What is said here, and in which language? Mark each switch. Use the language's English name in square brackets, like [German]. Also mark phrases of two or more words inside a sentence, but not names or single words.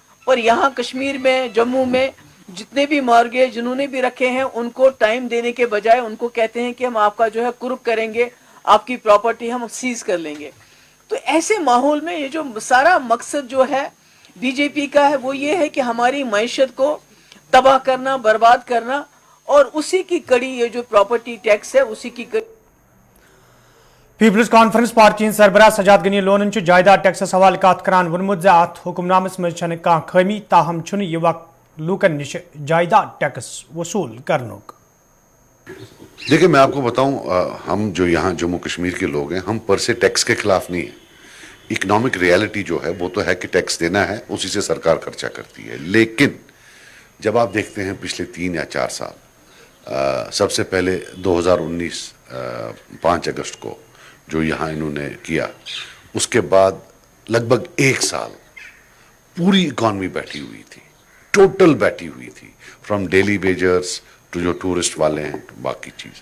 [Urdu] اور یہاں کشمیر میں، جموں میں جتنے بھی مارگیج جنہوں نے بھی رکھے ہیں، ان کو ٹائم دینے کے بجائے ان کو کہتے ہیں کہ ہم آپ کا جو ہے قرب کریں گے، آپ کی پراپرٹی ہم سیز کر لیں گے. تو ایسے ماحول میں یہ جو سارا مقصد جو ہے BJP کا ہے وہ یہ ہے کہ ہماری معیشت کو تباہ کرنا، برباد کرنا، اور اسی کی کڑی یہ جو [English] property tax [Urdu] ہے اسی کی کڑی. [Kashmiri] پیپلز کانفرنس پارٹی ہند سربراہ سجاد غنی لونن جائیداد ٹیکسس حوالہ کت کران وونمت زِ ات حکم نامس مز چھنہ کانٛہہ خٲمی، تاہم چھُنہ یہ وقت لوکن نش جائیداد ٹیکس وصول کرنک. [Urdu] دیکھیں میں آپ کو بتاؤں، ہم جو یہاں جموں کشمیر کے لوگ ہیں، ہم پر سے ٹیکس کے خلاف نہیں ہیں. [English] economic reality [Urdu] جو ہے وہ تو ہے کہ ٹیکس دینا ہے، اسی سے سرکار خرچہ کرتی ہے. لیکن جب آپ دیکھتے ہیں پچھلے 3 یا 4 سال، سب سے پہلے 2019 5 اگست کو جو یہاں انہوں نے کیا، اس کے بعد لگ بھگ 1 سال پوری اکانومی بیٹھی ہوئی تھی، ٹوٹل بیٹھی ہوئی تھی، [English] from daily wagers [Urdu] تو جو ٹورسٹ والے ہیں، باقی چیز.